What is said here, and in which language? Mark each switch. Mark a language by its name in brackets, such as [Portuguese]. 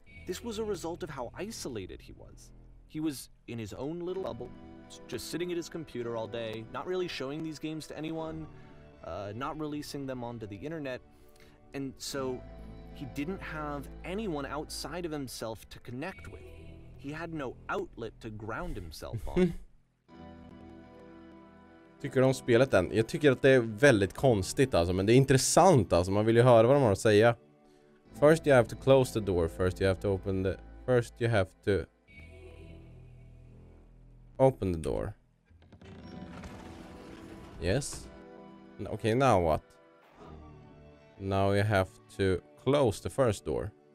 [English] This was a result of how isolated he was. He was in his own little bubble, just sitting at his computer all day, not really showing these games to anyone, not releasing them onto the internet, and so he didn't have anyone outside of himself to connect with. He had no outlet to ground himself on. [Swedish] Tycker du om spelet än? Jag tycker att det är väldigt konstigt alltså, men det är intressant alltså. Man vill ju höra vad de har att säga. [English] First you have to close the door. First you have to open the door. Yes. Okay, now what? Now you have to close the first door.